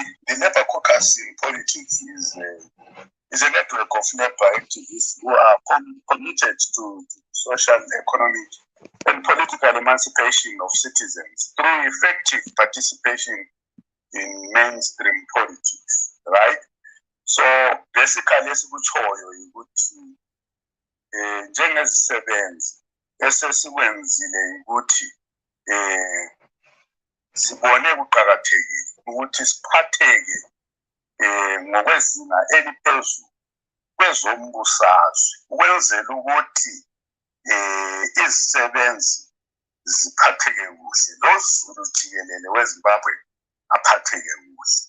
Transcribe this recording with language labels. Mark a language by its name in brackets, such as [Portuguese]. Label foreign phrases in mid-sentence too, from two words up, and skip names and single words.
[English] The Labour caucus in politics is a network of Labour activists who are committed to social, economic, and political emancipation of citizens through effective participation in mainstream politics, right? So basically, [North Ndebele] esikutshoyo ukuthi njengezisebenzi esesikwenzile ukuthi sibone kuqhakathekile ukuthi siphatheke ngokwezinga eliphezulu kwezombusazwe ukwenzela ukuthi izisebenzi ziphatheke kuhle lozulu jikelele weZimbabwe aphatheke kuhle.